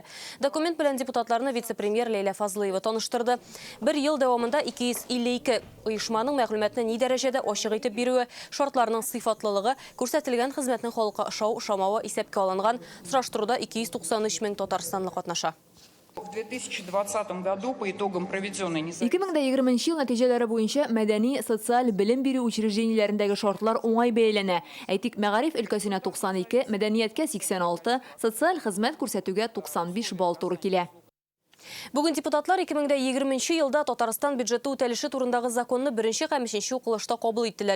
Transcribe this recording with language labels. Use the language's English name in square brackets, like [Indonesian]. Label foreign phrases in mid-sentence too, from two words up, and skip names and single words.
[Tatar] Документ белән депутатларны вице-премьер Ләйлә Фазлыева таныштырды. Бер ел дәвамында 252 оешманың мәгълүматны ни дәрәҗәдә ачык итеп бирүе, шартларның сыйфатлылыгы, күрсәтелгән хезмәтнең халыкка ошау-ошамавы исәпкә алынган. Сораштыруда 293 мең татарстанлы катнаша. [Russian] В 2020 году по итогам проведенной [Tatar] 2020 ел нәтиҗәләре буенча мәдәни, социаль белем бирү учреждениеләрендәге шартлар уңай бәяләнә. Әйтик, мәгариф өлкәсенә 92, мәдәнияткә 86, социаль хезмәт күрсәтүгә 95 балл туры килә. Бүгін депутатлар 2020 елда Татарстан бюджеты үтәлеше турындагы законны беренче һәм өченче укылышта кабул иттеләр.